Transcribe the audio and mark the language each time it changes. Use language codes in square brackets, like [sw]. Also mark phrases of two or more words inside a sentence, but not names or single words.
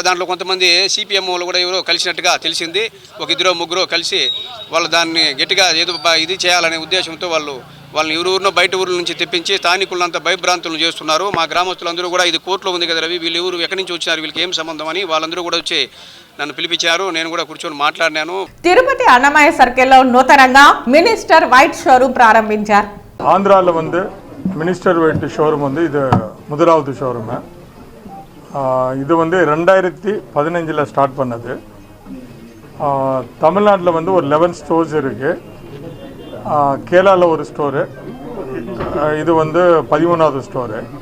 [te] దాంట్లో కొంతమంది సిపిఎం వాళ్ళు కూడా ఎవరో కలిసినట్టుగా తెలిసింది. ఒక 2-3 కలిసి వాళ్ళు దాన్ని గట్టిగా ఏదో ఇది చేయాలనే ఉద్దేశంతో వాళ్ళని ఊరినో బయట ఊర్ల నుంచి తెప్పించి స్థానికులంతా భయభ్రాంతులు చేస్తున్నారు. మా గ్రామస్తులందరూ కూడా ఇది కోర్టులో ఉంది కదా రవి, వీళ్ళు ఎవరు ఎక్కడి నుంచి వచ్చినారు, వీళ్ళకి ఏం సంబంధం అని వాళ్ళందరూ కూడా వచ్చి నన్ను పిలిపించారు. నేను కూడా కూర్చొని మాట్లాడినాను. తిరుపతి అన్నమయ్య సర్కిల్లో నూతనంగా మినిస్టర్ వైట్ షోరూమ్ ప్రారంభించారు. [ta] ஆந்திராவில் மினிஸ்டர் வெயிட் ஷோரூம் இது முதலாவது ஷோரூமு. இது 2015 ஸ்டார்ட் பண்ணது. தமிழ்நாட்டில் ஒரு 11 ஸ்டோர்ஸ் இருக்குது. கேரளாவில் ஒரு ஸ்டோரு, இது 13வது ஸ்டோரு.